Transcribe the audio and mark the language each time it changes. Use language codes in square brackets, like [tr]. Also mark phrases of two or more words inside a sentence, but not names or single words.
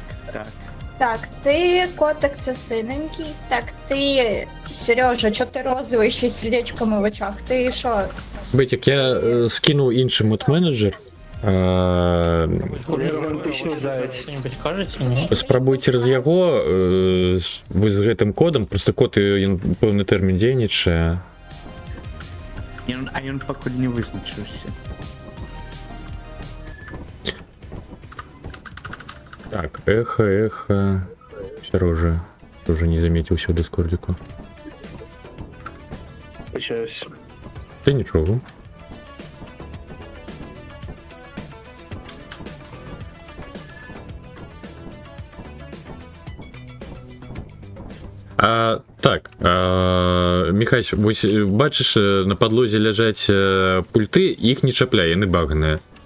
[uk] Так, ти котик це синенький. Так, ти Сережа, чо ти розовий ще з сердечками в очах? Ти що? Бетік, я скинув інший мод-менеджер. Романтичний заяць. Що-нибудь кажете, ні? [be] Спробуй через яго з гэтым кодам, просто код ён пэўны тэрмін дзейнічае. А ён пакуль не вызначыўся. Так, эхо. [ru] Сережа тоже не заметил всего дискордику. [uk] Почаюсь. Та нічого. Так, Михась, вось бачиш, на подлозі ляжать пульти, їх [be] не чапляй, яны баганыя.